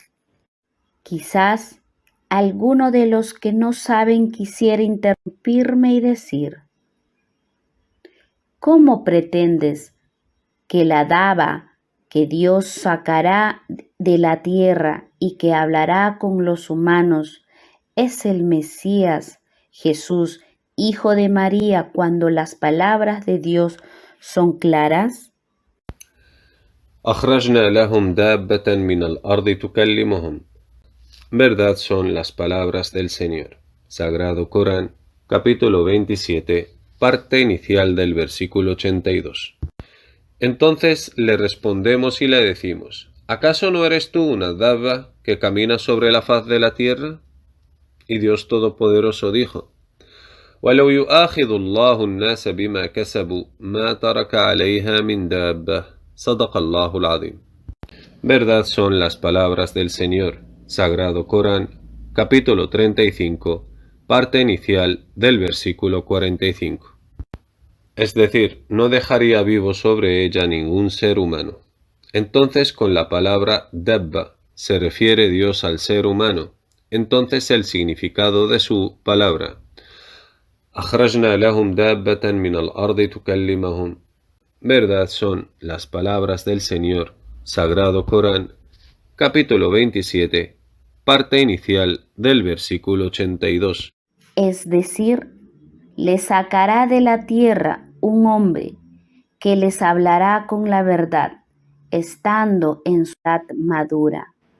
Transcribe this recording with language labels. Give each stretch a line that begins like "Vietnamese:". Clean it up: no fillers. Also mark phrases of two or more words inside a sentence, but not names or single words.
Spanish: Quizás alguno de los que no saben quisiera interrumpirme y decir: ¿cómo pretendes que la daba que Dios sacará de la tierra y que hablará con los humanos es el Mesías, Jesús, hijo de María, cuando las palabras de Dios son claras?
Arabic: أخرجنا لهم دابة من الأرض تكلمهم.
Spanish: Verdad son las palabras del Señor. Sagrado Corán, capítulo 27, parte inicial del versículo 82. Entonces le respondemos y le decimos: ¿acaso no eres tú una dabba que camina sobre la faz de la tierra? Y Dios Todopoderoso dijo:
Arabic: وَلَوْ يُؤَاخِذُ اللَّهُ النَّاسَ بِمَا كَسَبُوا مَا تَرَكَ عَلَيْهَا مِنْ دَابَّةٍ صَدَقَ اللَّهُ الْعَظِيمُ.
Spanish: Verdad son las palabras del Señor. Sagrado Corán, capítulo 35, parte inicial del versículo 45. Es decir, no dejaría vivo sobre ella ningún ser humano. Entonces, con la palabra dabba se refiere Dios al ser humano. Entonces, el significado de su palabra:
Arabic: أخرجنا لهم دابة من الأرض تكلمهم.
Spanish: Verdad son las palabras del Señor. Sagrado Corán, capítulo 27, parte inicial del versículo 82. Es decir, les sacará de la tierra un hombre que les hablará con la verdad, estando en su edad madura.